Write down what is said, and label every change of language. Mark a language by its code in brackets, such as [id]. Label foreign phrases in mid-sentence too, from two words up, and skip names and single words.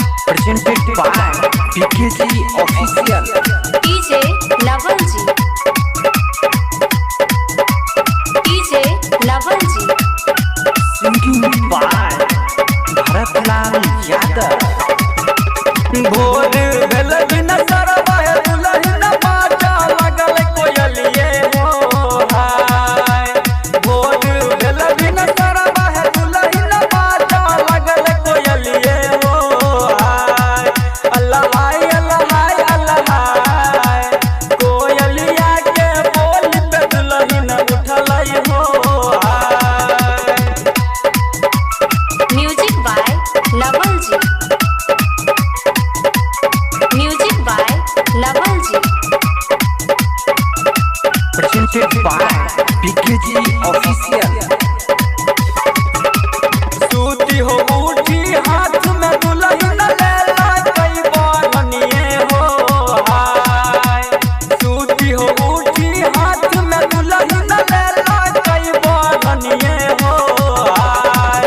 [en] presented by PKG Official. DJ Navalji. DJ Navalji. Singing by Bharatlal Yadav. [bho] भोर भेल बिना सरवाए दुलहिन बाजा लगल कोयलिए हो हाय। भोर भेल बिना सरवाए दुलहिन बाजा लगल कोयलिए हो हाय। अल्लाह हाय अल्लाह हाय अल्लाह हाय। कोयलिया के बोल पे दुलहिन उठलई हो हाय। [en] Music by Navalji. Music by Navalji. Presented by PKG Official. [bho] सूती हो उठी हाथ में दुल्हन लेला कई बारनिए हो हाय। सूती हो उठी हाथ में दुल्हन लेला कई बारनिए हो हाय।